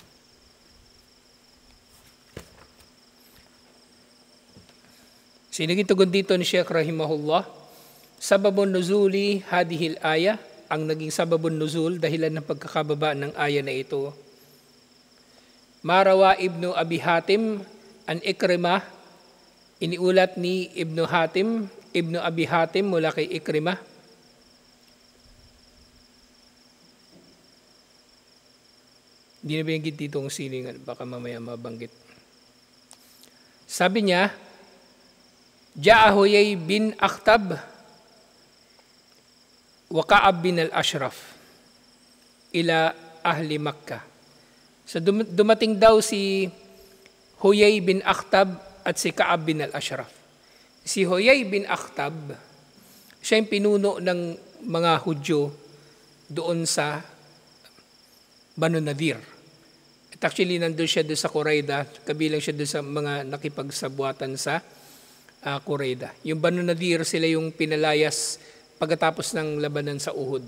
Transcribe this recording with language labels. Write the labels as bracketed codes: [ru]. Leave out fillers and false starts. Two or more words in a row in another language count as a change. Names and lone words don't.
[tl] Siniging tugon dito ni Sheikh Rahimahullah, [ar] سبب نزول هذه الآية, [tl] ang naging [ar] سبب النزول, [tl] dahilan ng pagkakababa ng aya na ito. [ar] ما رواه ابن أبي حاتم، عن عكرمة, [tl] iniulat ni ibnu Abi Hatim mula kay Ikrimah. Hindi na binanggit dito ang silingan, baka mamaya mabanggit. Sabi niya, [ar] جاء حيي بن أخطب وكعب بن الأشرف إلى أهل مكة. [tl] So dumating daw si Huyay bin Akhtab at si Ka'ab bin al-Ashraf. Si Huyay bin Akhtab, siya yung pinuno ng mga Hudyo doon sa Banu Nadir. At actually nandun siya doon sa Qurayda, kabilang siya doon sa mga nakipagsabuatan sa Qurayda. Yung Banu Nadir, sila yung pinalayas pagkatapos ng labanan sa Uhud.